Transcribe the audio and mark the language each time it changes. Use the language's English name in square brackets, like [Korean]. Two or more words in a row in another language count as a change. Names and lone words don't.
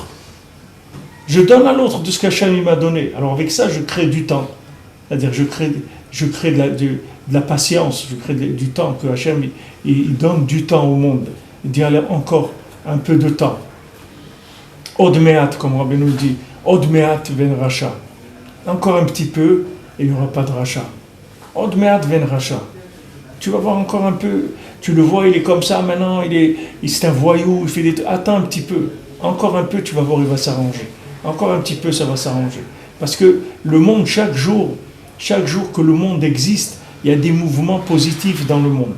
[French] Je donne à l'autre de ce qu'Hachem m'a donné. Alors avec ça, je crée du temps. C'est-à-dire, je crée de la patience, je crée du temps, que Hachem il donne du temps au monde. Il dit allez, encore un peu de temps. [Hebrew] עוד מעט, [French] comme Rabbi nous dit. [Hebrew] עוד מעט ואין רשע. [French] Encore un petit peu, et il n'y aura pas de racha. [Hebrew] עוד מעט ואין רשע. [French] Tu vas voir encore un peu. Tu le vois, il est comme ça maintenant, c'est un voyou, il fait des... Attends un petit peu. Encore un peu, tu vas voir, il va s'arranger. Encore un petit peu, ça va s'arranger. Parce que le monde, chaque jour que le monde existe, il y a des mouvements positifs dans le monde.